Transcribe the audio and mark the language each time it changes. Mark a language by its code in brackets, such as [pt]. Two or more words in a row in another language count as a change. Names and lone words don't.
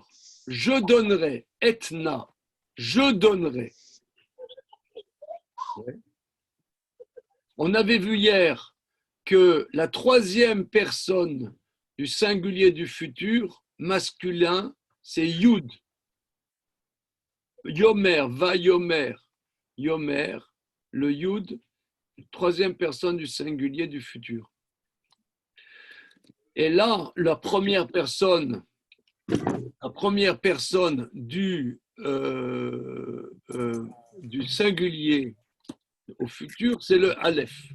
[fr] Je donnerai, etna, je donnerai. On avait vu hier que la troisième personne du singulier du futur, masculin, c'est Yud. [he] יאמר, ויאמר. Yomer, [fr] le Yud, troisième personne du singulier du futur. Et là, la première personne du singulier au futur, c'est le Aleph.